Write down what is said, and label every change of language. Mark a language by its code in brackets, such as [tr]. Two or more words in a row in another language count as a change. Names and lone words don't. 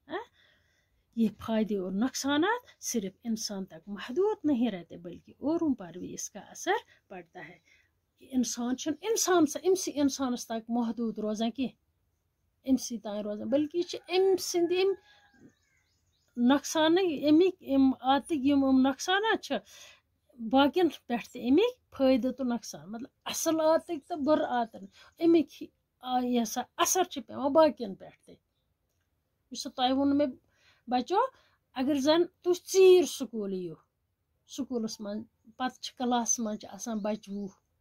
[ur] یہ فائدے اور نقصانات صرف انسان تک محدود نہیں رہتے بلکہ اوروں پر بھی اس کا اثر پڑتا ہے [ks] انسان چھُنہٕ امسی انسانس تک محدود روزان کینٛہہ امسی تام روزان بلکہ یہ چھِ أمۍ سٕنٛدِ یِم نۄقصان اَمِکۍ عادتٕکۍ یِم نۄقصانات چھِ باقین پٮ۪ٹھ تہِ اَمِکۍ فٲیدٕ تہٕ نۄقصان مطلب اصل عادتٕکۍ تہٕ بُرٕ عادتٕکۍ اَمِکۍ یہِ ہسا اثر چھِ پیٚوان باقین پٮ۪ٹھ تہِ یُس تۄہہِ ووٚنوٕ مےٚ بچو اگر زن تُہۍ ژیٖرۍ سکوٗل یِیِو سکوٗلس منٛز پتہٕ چھِ کلاسس منٛز چھِ آسان بچہٕ 20